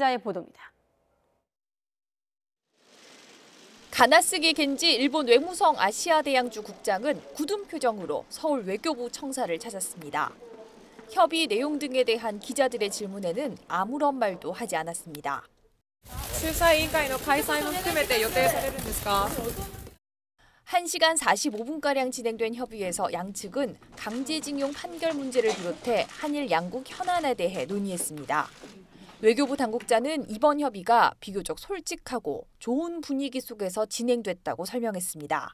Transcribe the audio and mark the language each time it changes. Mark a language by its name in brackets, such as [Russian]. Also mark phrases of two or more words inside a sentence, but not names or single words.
[Korean] 한현희 기자의 보도입니다. 가나스기 겐지 일본 외무성 아시아대양주 국장은 굳은 표정으로 서울 외교부 청사를 찾았습니다. 협의 내용 등에 대한 기자들의 질문에는 아무런 말도 하지 않았습니다. [Japanese] 仲裁委員会の開催も含めて予定されるんですか? [Korean] 1시간 45분가량 진행된 협의에서 양측은 강제징용 판결 문제를 비롯해 한일 양국 현안에 대해 논의했습니다. 외교부 당국자는 이번 협의가 비교적 솔직하고 좋은 분위기 속에서 진행됐다고 설명했습니다.